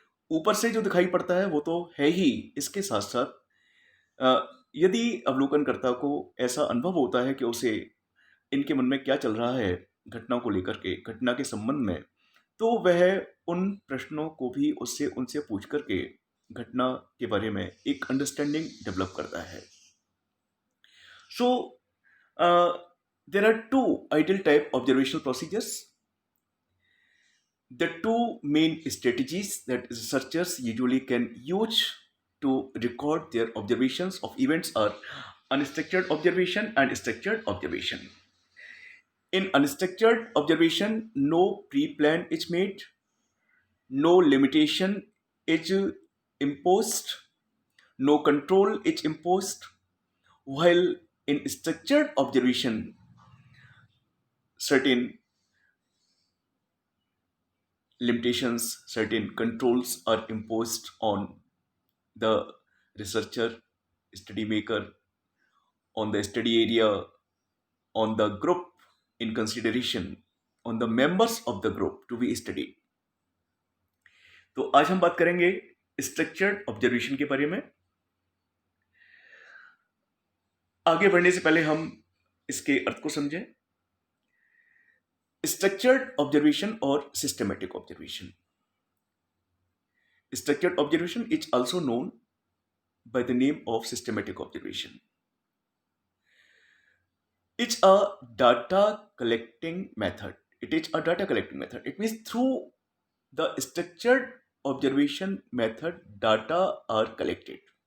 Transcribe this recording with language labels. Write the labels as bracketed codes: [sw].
[hi] ऊपर से जो दिखाई पड़ता है वो तो है ही, इसके साथ साथ यदि अवलोकनकर्ता को ऐसा अनुभव होता है कि उसे इनके मन में क्या चल रहा है घटना को लेकर के, घटना के संबंध में, तो वह उन प्रश्नों को भी उनसे पूछ करके घटना के बारे में एक अंडरस्टैंडिंग डेवलप करता है। [en] So there are two ideal type observational procedures. The two main strategies that researchers usually can use to record their observations of events are unstructured observation and structured observation. In unstructured observation, no pre-plan is made, no limitation is imposed, no control is imposed, while in structured observation, certain limitations, certain controls are imposed on the researcher, study maker, on the study area, on the group in consideration, on the members of the group to be studied. [hi] तो आज हम बात करेंगे structured observation के बारे में। आगे बढ़ने से पहले हम इसके अर्थ को समझें। स्ट्रक्चर्ड ऑब्जर्वेशन और systematic observation. [en] Structured observation is also known by the name of systematic observation. It's a data collecting method. It is a data collecting method. It means through the structured observation method, data are collected.